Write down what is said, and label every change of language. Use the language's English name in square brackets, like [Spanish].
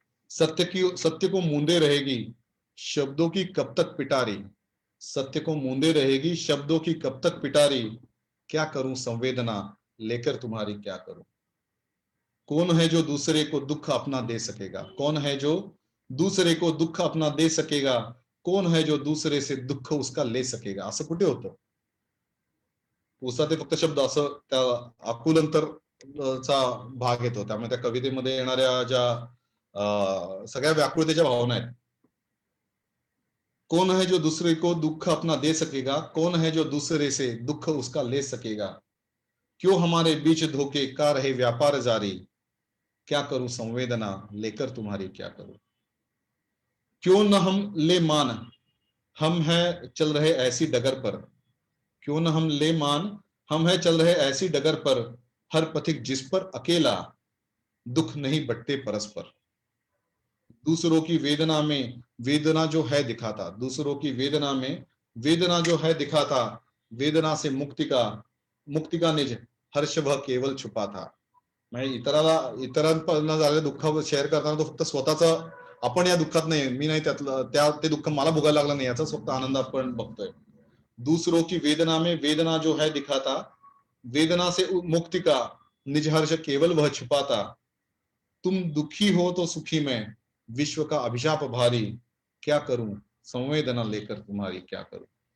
[Hindi] सत्य को मूंदे रहेगी शब्दों की कब तक पिटारी, सत्य को मूंदे रहेगी शब्दों की कब तक पिटारी, क्या करूं संवेदना लेकर तुम्हारी क्या करूं, कौन है जो दूसरे को दुख अपना दे सकेगा, कौन है जो दूसरे को दुख अपना दे सकेगा, कौन है जो दूसरे से दुःख उसका ले सकेगा. [Marathi] असं कुठे होतं. पुसा ते फक्त शब्द असं त्या आकुलंतर चा भाग येतो. त्यामुळे त्या कवितेमध्ये येणाऱ्या ज्या सगळ्या व्याकुळतेच्या भावना आहेत. [Hindi] कौन है जो दूसरे को दुख अपना दे सकेगा, कौन है जो दूसरे से दुख उसका ले सकेगा, क्यों हमारे बीच धोखे का रहे व्यापार जारी, क्या करूं संवेदना लेकर तुम्हारी क्या करूं, क्यों न हम ले मान हम हैं चल रहे ऐसी डगर पर, क्यों न हम ले मान हम हैं चल रहे ऐसी डगर पर, हर पथिक जिस पर अकेला दुख नहीं बटते परस्पर, दूसरों की वेदना में वेदना जो है दिखाता, दूसरों की वेदना में वेदना जो है दिखाता, वेदना से मुक्ति का निज हर्ष वह केवल छुपा था. [Marathi] म्हणजे इतरांना झालेलं दुःख शेअर करताना तो फक्त स्वतःचा आपण या दुःखात नाही, मी नाही त्यातलं ते दुःख मला भोगायला लागलं नाही याचा फक्त आनंद आपण बघतोय. [Hindi] दूसरों की वेदना में वेदना जो है दिखाता, वेदना से मुक्ति का निज हर्ष केवल वह छुपाता, तुम दुखी हो तो सुखी मैं विश्व का अभिशाप भारी, क्या करूं संवेदना लेकर तुम्हारी क्या करूं.